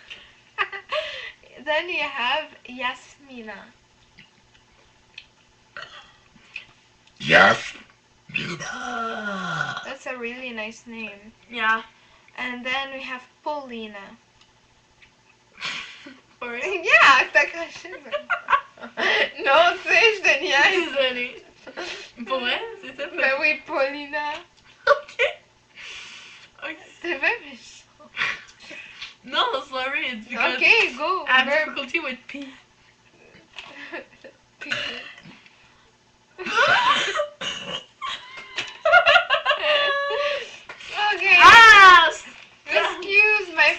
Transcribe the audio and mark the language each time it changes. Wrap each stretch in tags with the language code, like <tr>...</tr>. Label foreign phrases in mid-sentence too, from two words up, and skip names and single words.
<en>Then you have Yasmina. Yasmina. That's a really nice name. Yeah. And then we have Paulina. For real? Yeah,</en> <bg>така ще ме. No отсеждания. Извини.</bg> <fr>Pour vrai? C'est ça? Mais oui, Paulina. Ok. Ok. C'est vrai, mais...</fr> <en>No, sorry, it's because Okay, go. I have Burp. difficulty with P. Okay. Ah! Excuse my</en>